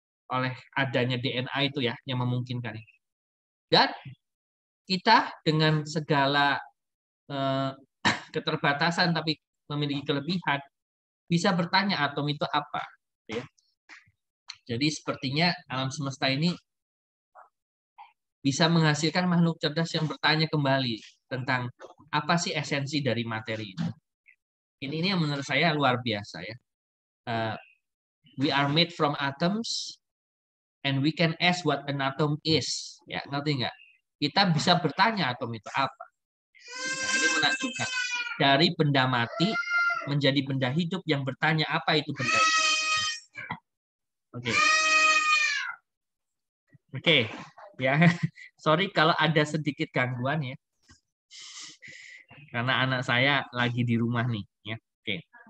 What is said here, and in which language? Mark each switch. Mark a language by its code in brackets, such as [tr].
[id] Oleh adanya DNA itu ya, yang memungkinkan itu. Dan kita dengan segala keterbatasan tapi memiliki kelebihan, bisa bertanya atom itu apa. Ya. Jadi sepertinya alam semesta ini bisa menghasilkan makhluk cerdas yang bertanya kembali tentang apa sih esensi dari materi itu. Ini yang menurut saya luar biasa ya. [en] We are made from atoms and we can ask what an atom is. [id] Ya, ngerti nggak? Kita bisa bertanya atom itu apa. Nah, ini menakjubkan. Dari benda mati menjadi benda hidup yang bertanya apa itu benda itu. Oke. Ya, sorry kalau ada sedikit gangguan ya. Karena anak saya lagi di rumah nih ya. Oke.